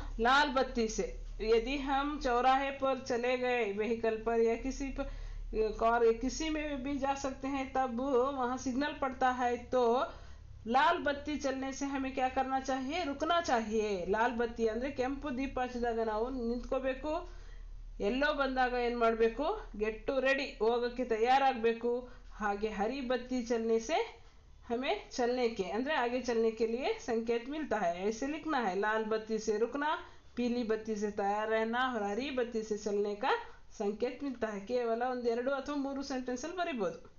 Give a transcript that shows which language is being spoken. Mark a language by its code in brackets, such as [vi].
[hi] लाल बत्ती से यदि हम चौराहे पर चले गए व्हीकल पर या किसी पर कार किसी में भी जा सकते हैं, तब वहाँ सिग्नल पड़ता है, तो लाल बत्ती चलने से हमें क्या करना चाहिए? रुकना चाहिए. [kn] लाल बत्ತಿ ಅಂದರೆ ಕೆಂಪು ದೀಪ ಹಚ್ಚಿದಾಗ ನಾವು ನಿಂತ್ಕೋಬೇಕು. ಎಲ್ಲೋ ಬಂದಾಗ ಏನು ಮಾಡಬೇಕು? [en] get to ready, [kn] ಹೋಗೋಕ್ಕೆ ತಯಾರಾಗಬೇಕು. ಹಾಗೆ [hi] हरी बत्ती चलने से हमें चलने के [kn] ಅಂದರೆ [hi] आगे चलने के लिए संकेत मिलता है. ऐसे लिखना है, लाल बत्ती से रुकना, पीली बत्ती से तैयार रहना और हरी बत्ती से चलने का संकेत मिलता है. [kn] ಕೇವಲ 1, 2 ಅಥವಾ 3 ಸೆಂಟೆನ್ಸ್ ಅಲ್ಲಿ ಬರೀಬಹುದು.